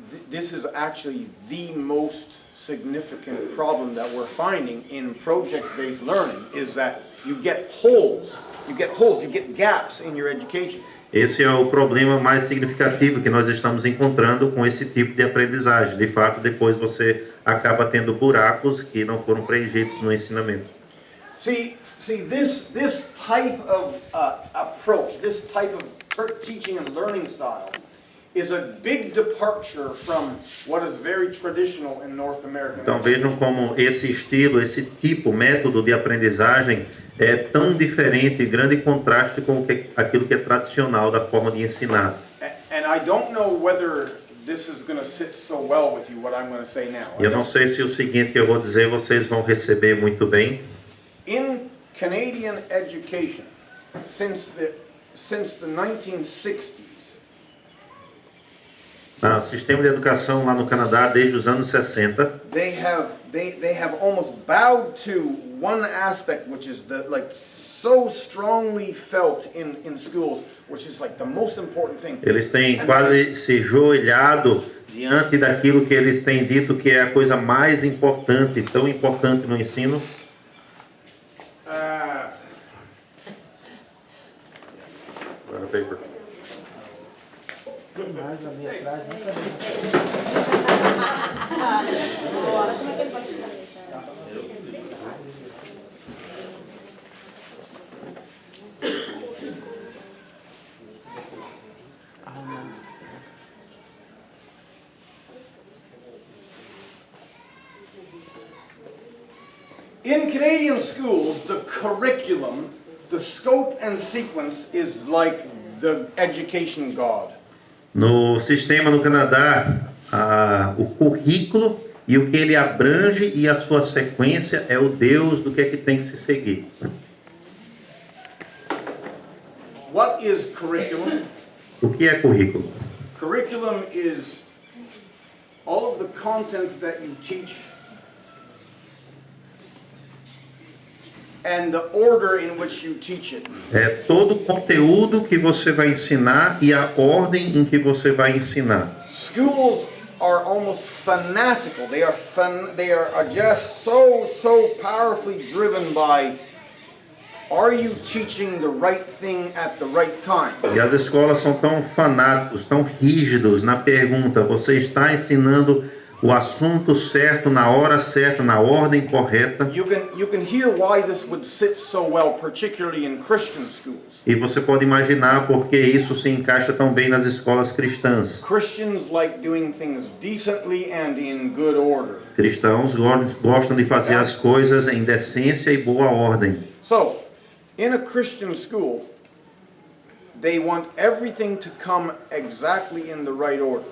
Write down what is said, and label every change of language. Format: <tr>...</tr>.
<en>This is actually the most significant problem that we're finding in project-based learning is that you get holes, you get gaps in your education.</en> <pt>Esse é o problema mais significativo que nós estamos encontrando com esse tipo de aprendizagem. De fato, depois você acaba tendo buracos que não foram preenchidos no ensinamento.</pt> <en>See, this type of approach, this type of teaching and learning style is a big departure from what is very traditional in North American.</en> <pt>Então vejam como esse estilo, esse tipo, método de aprendizagem é tão diferente, grande contraste com aquilo que é tradicional da forma de ensinar.</pt> <en>And I don't know whether this is going to sit so well with you, what I'm going to say now.</en> <pt>Eu não sei se o seguinte que eu vou dizer vocês vão receber muito bem.</pt> <en>In Canadian education, since the 1960s,</en> <pt>No sistema de educação lá no Canadá desde os anos 60,</pt> <en>they have almost bowed to one aspect, which is so strongly felt in schools, which is like the most important thing.</en> <pt>eles têm quase se joelhado diante daquilo que eles têm dito que é a coisa mais importante, tão importante no ensino. Mais a minha atrás, nunca</pt> <en>In Canadian schools, the curriculum, the scope and sequence is like the education God.</en> <pt>No sistema no Canadá, o currículo e o que ele abrange e a sua sequência é o Deus do que é que tem que se seguir.</pt> <en>What is curriculum?</en> <pt>O que é currículo?</pt> <en>Curriculum is all of the content that you teach and the order in which you teach it.</en> <pt>É todo o conteúdo que você vai ensinar e a ordem em que você vai ensinar.</pt> <en>Schools are almost fanatical. They are just so powerfully driven by, are you teaching the right thing at the right time?</en> <pt>E as escolas são tão fanáticos, tão rígidos na pergunta: você está ensinando o assunto certo, na hora certa, na ordem correta?</pt> <en>You can hear why this would sit so well, particularly in Christian schools.</en> <pt>E você pode imaginar por que isso se encaixa tão bem nas escolas cristãs.</pt> <en>Christians like doing things decently and in good order.</en> <pt>Cristãos gostam de fazer as coisas em decência e boa ordem.</pt> <en>So, in a Christian school, they want everything to come exactly in the right order.</en>